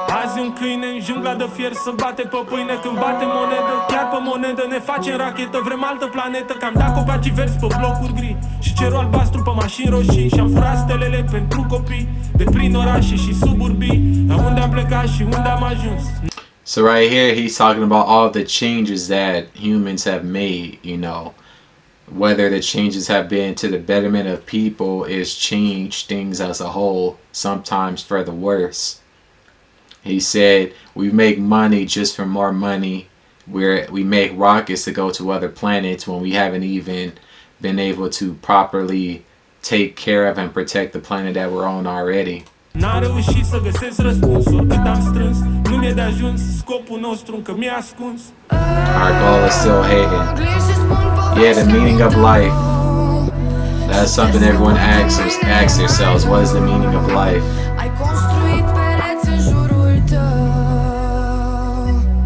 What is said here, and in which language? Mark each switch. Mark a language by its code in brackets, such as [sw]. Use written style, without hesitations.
[ro] Azi un câine în jungla de fier să bate pe pâine când bate monedă. Chiar pe monedă ne facem rachetă, vrem altă planetă. Că am dat copaci verzi pe blocuri gri și cerul albastru pe mașini roșii. Și am furat stelele pentru copii de prin orașe și suburbii. De unde am plecat și unde am ajuns. [en] So right here, he's talking about all the changes that humans have made, you know. Whether the changes have been to the betterment of people, it's changed things as a whole, sometimes for the worse. He said, we make money just for more money. We make rockets to go to other planets when we haven't even been able to properly take care of and protect the planet that we're on already. [ro] N-am reușit să găsesc răspunsul, cât am strâns, nu mi-e de ajuns, scopul nostru încă mi-e ascuns. [en] Our goal is still hidden. Yeah, the meaning of life. That's something everyone asks themselves. What is the meaning of life? [ro] Ai construit pereți în jurul tău.